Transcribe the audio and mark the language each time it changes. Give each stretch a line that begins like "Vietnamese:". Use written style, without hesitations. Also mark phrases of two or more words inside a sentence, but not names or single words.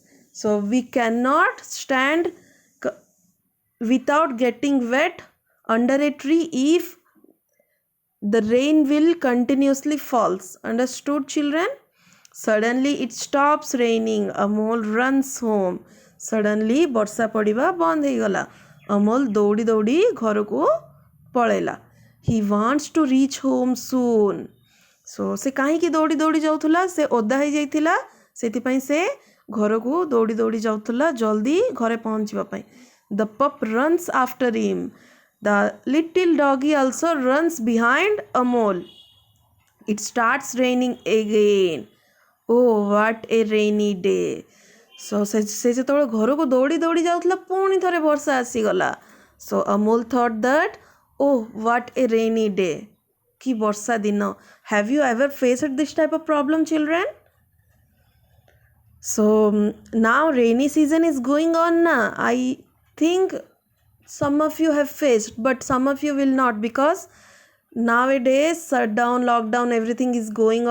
English: So we cannot stand without getting wet under a tree if the rain will continuously falls. Understood, children? Suddenly it stops raining. Amol runs home. Suddenly
Odia: ବର୍ଷା ପଡ଼ିବା ବନ୍ଦ ହେଇଗଲା. Amol ଦୌଡ଼ି ଦୌଡ଼ି ଘରକୁ ପଳେଇଲା.
English: He wants to reach home soon.
Odia: So ସେ କାହିଁକି ଦୌଡ଼ି ଦୌଡ଼ି ଯାଉଥିଲା? ସେ ଓଦା ହେଇଯାଇଥିଲା, ସେଥିପାଇଁ ସେ ଘରକୁ ଦୌଡ଼ି ଦୌଡ଼ି ଯାଉଥିଲା ଜଲ୍ଦି ଘରେ ପହଞ୍ଚିବା ପାଇଁ.
English: The pup runs after him. The little doggy also runs behind Amol. It starts raining again. Oh, what a rainy day.
Odia: So ସେ ଯେତେବେଳେ ଘରକୁ ଦୌଡ଼ି ଦୌଡ଼ି ଯାଉଥିଲା ପୁଣି ଥରେ ବର୍ଷା ଆସିଗଲା.
English: So Amol thought that, oh, what a rainy day.
Odia: କି ବର୍ଷା ଦିନ.
English: Have you ever faced this type of problem, children? So now rainy season is going on na. I think some of you have faced, but some of you will not because nowadays shutdown, lockdown, everything is going on.